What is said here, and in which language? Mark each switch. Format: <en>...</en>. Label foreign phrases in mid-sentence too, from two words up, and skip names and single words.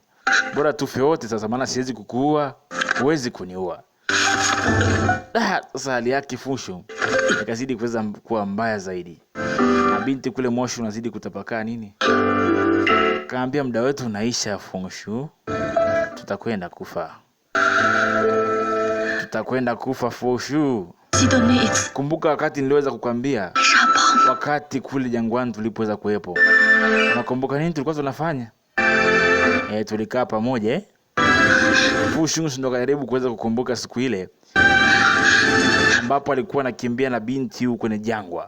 <sw>Bora tufe wote sasa, maana siwezi kukuua, huwezi kuniua. Sasa hali yake Feng Shui ikazidi kuweza kuwa mbaya zaidi. Na binti kule moshi unazidi kutapakaa nini? Kaambia muda wetu unaisha Feng Shui. Tutakwenda kufa Feng Shui.</sw> <zh>记得那一次</zh> <sw>kumbuka wakati niliweza kukwambia</sw> <zh>沙堡，</zh> <sw>wakati kule jangwani tulipoweza kuwepo. Unakumbuka nini tulikuwa tunafanya? Tulikaa pamoja Fu Xingqiu ndo karibu kuweza kukumbuka siku ile ambapo alikuwa anakimbia na binti huko kwenye jangwa.</sw>